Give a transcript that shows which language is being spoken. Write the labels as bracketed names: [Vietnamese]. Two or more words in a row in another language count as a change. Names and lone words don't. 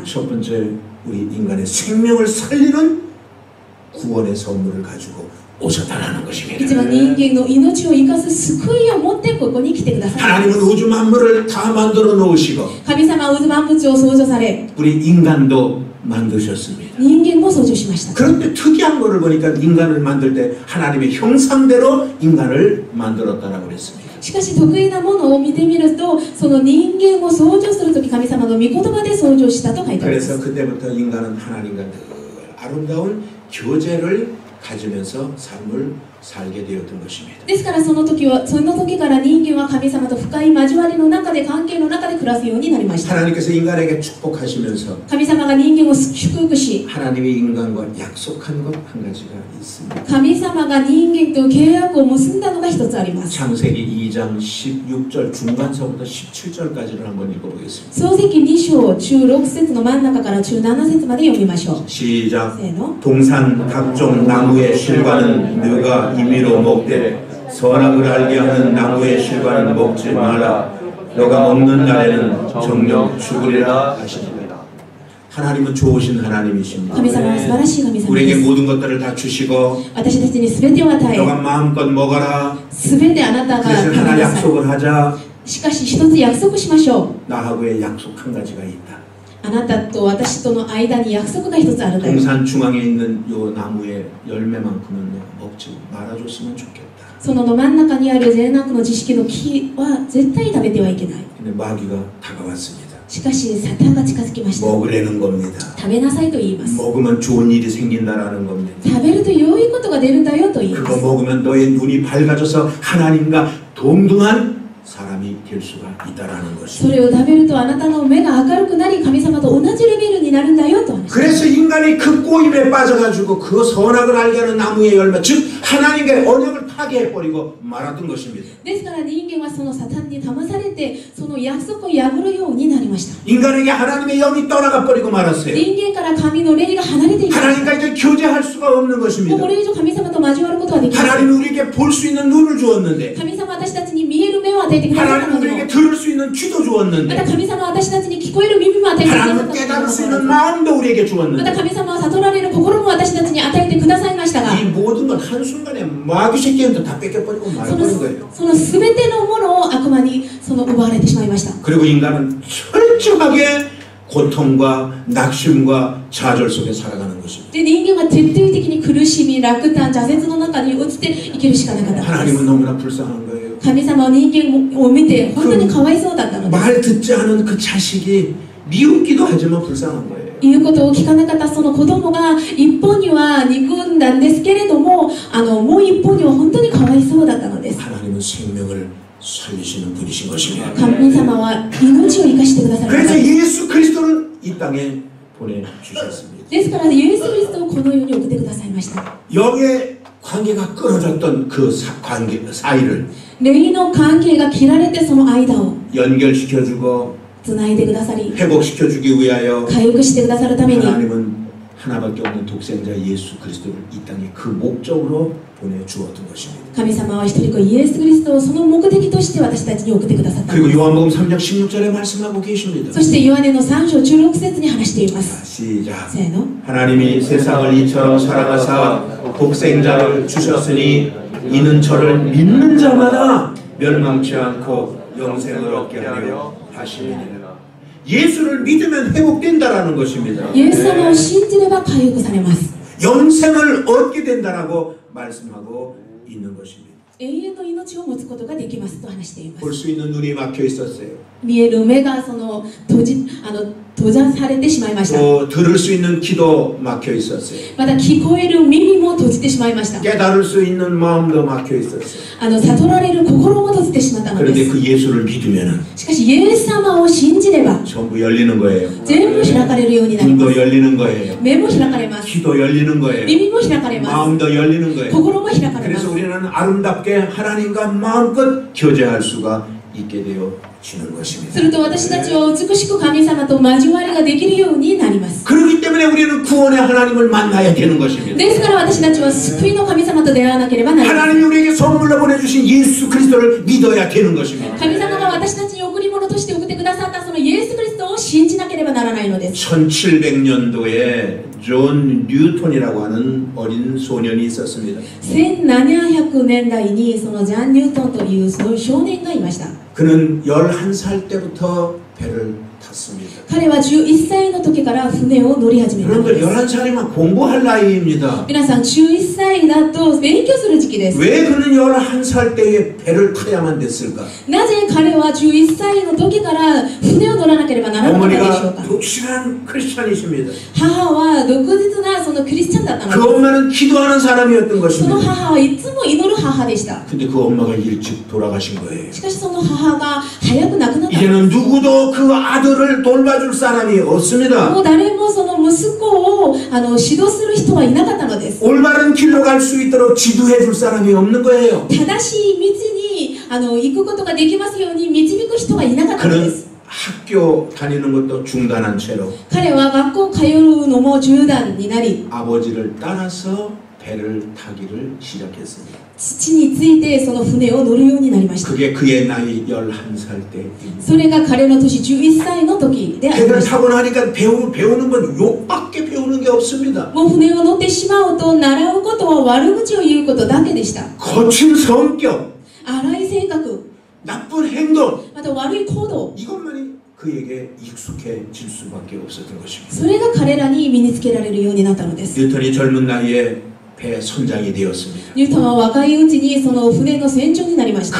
[Korean] 첫 번째 우리 인간의 생명을 살리는 구원의 선물을 가지고 오셨다라는 것입니다. [Japanese] 一番人間の命を生かす救いを持ってここに来てくださった。 [Korean] 하나님은 우주 만물을 다 만들어 놓으시고 [Japanese] 神様は渦万物を創造され [Korean] 우리 인간도 만드셨습니다. [Japanese] 人間も創造しました。 [Korean] 그런데 특이한 거를 보니까 인간을 만들 때 하나님의 형상대로 인간을 만들었다라고 그랬습니다. [Japanese] しかし得意なものを見てみるとその人間を創造するとき神様の御言葉で創造したと書いてあります。 [Korean] 그래서 그때부터 인간은 하나님과 늘 아름다운 교제를 가지면서 삶을 살게 되었던 것입니다. [Japanese] ですからその時から人間は神様と深い交わりの中で関係の中で暮らすようになりました。 [Korean] 하나님께서 인간에게 축복하시면서 [Japanese] 神様が人間を祝福し [Korean] 하나님이 인간과 약속한 것 한 가지가 있습니다. [Japanese] 神様が人間と契約を結んだのが一つあります。 [Korean] 창세기 2장 16절 중간서부터 17절까지를 한번 읽어보겠습니다. [Japanese] 創世記2章中6節の真ん中から中7節まで読みましょう。 [Korean] 시작. [Japanese] せーの。 [Korean] 동산 각종 나무의 실과는 너가 임의로 먹되 선악을 알게 하는 나무의 실과는 먹지 마라. 너가 먹는 날에는 정녕 죽으리라 하시니라. 하나님은 좋으신 하나님이십니다. [Japanese] 神様は素晴らしい神様 [Korean] 우리에게 [Japanese] です。 [Korean] 모든 것들을 다 주시고 [Japanese] 私たちに全てを与 [Korean] 너가 [Japanese] え [Korean] 마음껏 먹어라. [Japanese] 全てあなたが [Korean] 대신 [Japanese] 食べ [Korean] 하나 [Japanese] なさい。 [Korean] 약속을 하자. [Japanese] しかし一つ約束しましょう。 [Korean] 나하고의 약속 한 가지가 있다. [Japanese] あなたと私との間に約束が一つあるんだよ。 [Korean] 동산 중앙에 있는 요 나무의 열매만큼은 먹지 말아줬으면 좋겠다. [Japanese] その真ん中にある善悪の知識の木は絶対食べてはいけない。 [Korean] 근데 마귀가 다가왔습니다. [Japanese] しかしサタンが近づきました。 [Korean] 먹으려는 겁니다. [Japanese] 食べなさいと言います。 [Korean] 먹으면 좋은 일이 생긴다라는 겁니다. [Japanese] 食べると良いことが出るんだよと言いま [Korean] 그거 [Japanese] す。 [Korean] 먹으면 너의 눈이 밝아져서 하나님과 동등한 사람이 될 수가 있다라는 [Japanese] そ [Korean] 것입니다. [Japanese] れを食べるとあなたの目が明るくなり神様と同じレベルになるんだよと話します。 [Korean] 그래서 인간이 그 꼬임에 빠져가지고 그 선악을 알게 하는 나무의 열매, 즉 하나님과의 언약을 파괴해버리고 말았던 것입니다. [Japanese] ですから人間はそのサタンに騙されてその約束を破るようになりました。 [Korean] 인간에게 하나님의 영이 떠나가 버리고 말았어요. [Japanese] 人間から神の霊が離れていきました。 [Korean] 하나님과 이제 교제할 수가 없는 [Japanese] もう [Korean] 것입니다. [Japanese] これ以上神様と交わることはできません。 [Korean] 하나님은 우리에게 볼 수 있는 눈을 주었는데 [Japanese] 神様は私たちに見える目を与えてくださった [Korean] 하나님은 [Japanese] のにも [Korean] 우리에게 들을 수 있는 귀도 [Japanese] また [Korean] 주었는데 [Japanese] 神様は私たちに聞こえる耳も与えてくださった [Korean] 하나님은 [Japanese] のに [Korean] 깨달을 수 있는 [Japanese] も [Korean] 마음도 우리에게 [Japanese] また [Korean] 주었는데 [Japanese] 神様は悟られる心も私たちに与えてくださいましたが [Korean] 이 모든 건 한순간에 마귀 새끼한테 다 뺏겨버리고 [Japanese] そ [Korean] 말아버린 [Japanese] の [Korean] 거예요. [Japanese] その全てのものを悪魔に奪われてしまいました。 [Korean] 그리고 인간은 철저하게 고통과 낙심과 좌절 속에 살아가는 것입니다. [Japanese] で人間は徹底的に苦しみ落胆挫折の中に落ちて生きるしかなかったので [Korean] 하나님은 [Japanese] す。 [Korean] 너무나 불쌍한 거예요. [Japanese] 神様は人間を見て本当にかわいそうだったのです。 [Korean] 말 듣지 않은 그 자식이 미웃기도 하지만 불쌍한 거예요. [Japanese] 言うことを聞かなかったその子供が一方には憎んだんですけれどももう一方には本当にかわいそうだったのです。 [Korean] 하나님은 생명을 살리시는 분이신 것입니다. [Japanese] 神様は命を生かしてくださる方 [Korean] 그래서 [Japanese] です [Korean] 예수 그리스도를 이 땅에 보내주셨습니다. [Japanese] ですからイエス・キリストをこの世に送ってくださいました。 [Korean] 영의 관계가 끊어졌던 그 관계 사이를 [Japanese] 霊の関係が切られてその間を [Korean] 연결시켜주고 [Japanese] つないでくださり [Korean] 회복시켜주기 위하여 [Japanese] 回復してくださるために [Korean] 하나님은 하나밖에 없는 독생자 예수 그리스도를 이 땅에 그 목적으로 보내주었던 것입니다. [Japanese] 神様は一人子イエス・キリストをその目的として私たちに送ってくださったの [Korean] 그리고 [Japanese] です。 [Korean] 요한복음 3장 16절에 말씀하고 계십니다. [Japanese] そしてヨハネの3章16節に話しています。 [Korean] 시작. [Japanese] せーの。 [Korean] 하나님이 세상을 이처럼 사랑하사 독생자를 주셨으니 이는 저를 믿는 자마다 멸망치 않고 영생을 얻게 하려 하시느니라. 예수를 믿으면 회복된다라는 것입니다. [Japanese] イエス様を信じれば回復されます。 [Korean] 영생을 얻게 된다라고 말씀하고 있는 것입니다. [Japanese] 永遠の命を持つことができますと話しています。 [Korean] 볼 수 있는 눈이 막혀 있었어요. [Japanese] 見える目が閉ざされてしまいました。 [Korean] 또 들을 수 있는 귀도 막혀 있었어요. [Japanese] また聞こえる耳も閉じてしまいました。 [Korean] 깨달을 수 있는 마음도 막혀 있었어요. [Japanese] 悟られる心も閉じてしまったので [Korean] 그런데 [Japanese] す。 [Korean] 그 예수를 믿으면 [Japanese] しかしイエス様を信じれば [Korean] 전부 열리는 거예요. [Japanese] 全部開かれるようになりま [Korean] 눈도 [Japanese] す。 [Korean] 열리는 거예요. [Japanese] 目も開かれます。 [Korean] 귀도 열리는 거예요. [Japanese] 耳も開かれます。 [Korean] 마음도 열리는 거예요. [Japanese] 心も開かれま [Korean] 그래서 [Japanese] す。 [Korean] 우리는 우리는 아름답게 하나님과 마음껏 교제할 수가 있게 되어지는 것입니다. [Japanese] すると私たちは美しく神様と交わりができるようになります。 [Korean] 그렇기 때문에 우리는 구원의 하나님을 만나야 되는 것입니다. [Japanese] ですから私たちは救いの神様と出会わなければなりません。 [Korean] 하나님이 우리에게 선물로 보내주신 예수 그리스도를 믿어야 되는 것입니다. [Japanese] 神様が私たちに贈り物として送ってくださったそのイエス・クリストを信じなければならないのです。 [Korean] 1700년도에 존 뉴턴이라고 하는 어린 소년이 있었습니다. [Japanese] 1700 年代にそのジャン・ニュートンというその少年がいました。 [Korean] 그는 11살 때부터 배를 탔습니다. [Japanese] 彼は11歳の時から船を乗り始めたの [Korean] 여러분들 [Japanese] です。 [Korean] 11살이면 공부할 나이입니다. [Japanese] 皆さん11歳だと勉強する時期です。 [Korean] 왜 그는 11살 때에 배를 타야만 됐을까? [Japanese] なぜ彼は11歳の時から船を乗らなければならなかったでしょう [Korean] 어머니가 [Japanese] か。 [Korean] 독실한 크리스찬이십니다. [Japanese] 母は独自なそのクリスチャンだったの [Korean] 그 [Japanese] です。 [Korean] 엄마는 기도하는 사람이었던 [Japanese] その [Korean] 것입니다. [Japanese] 母はいつも祈る母でした。 [Korean] 근데 그 엄마가 일찍 돌아가신 거예요. [Japanese] しかしその母が早く亡くなった。 [Korean] 이제는 누구도 그 아들을 돌봐줄 사람이 없습니다. [Japanese] もう誰もその息子を指導する人はいなかったのです。 [Korean] 올바른 길로 갈 수 있도록 지도해 줄 사람이 없는 거예요. [Japanese] 正しい道に行くことができますように導く人はいなかったので [Korean] 그는 [Japanese] す。 [Korean] 학교 다니는 것도 중단한 채로 [Japanese] 彼は学校通うのも中断になり、 [Korean] 아버지를 따라서 배를 타기를 시작했습니다. [Japanese] 父についてその船を乗るようになりました。 [Korean] 그게 그의 나이 11살 때입니다. [Japanese] それが彼の年11歳の時でありま [Korean] 배를 [Japanese] した。 [Korean] 타고 나니까 배우는 건 욕밖에 배우는 게 없습니다. [Japanese] もう船を乗ってしまうと習うことは悪口を言うことだけでした。 [Korean] 거친 성격, [Japanese] 荒い性格、 [Korean] 나쁜 행동, [Japanese] また悪い行動、 [Korean] 이것만이 그에게 익숙해질 수밖에 없었던 것입니다. [Japanese] それが彼らに身につけられるようになったのです。 [Korean] 뉴턴이 젊은 나이에 배 선장이 되었습니다. [Japanese] ニュートンは若いうちにその船の船長になりました。